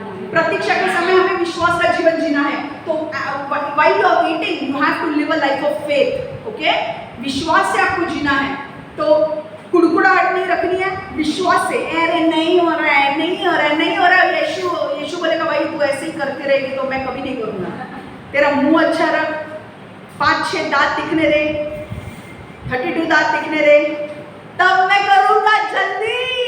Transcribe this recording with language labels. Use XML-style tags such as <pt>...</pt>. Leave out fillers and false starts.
<hi>प्रतीक्षा के समय हमें विश्वास का जीवन जीना है।</hi> <en>तो while you are waiting, you have to live a life of faith.</en> <hi>Okay? विश्वास से आपको जीना है। तो कुड़कुड़ाहट नहीं रखनी है, विश्वास से। अरे नहीं हो रहा है, नहीं हो रहा है, नहीं हो रहा है। यीशु बोलेगा भाई तू ऐसे ही करती रहेगी तो मैं कभी नहीं करूँगा। तेरा मुंह अच्छा रख, 5-6 दांत दिखने दे, 32 दांत दिखने दे, तब मैं करूँगा जल्दी।</hi>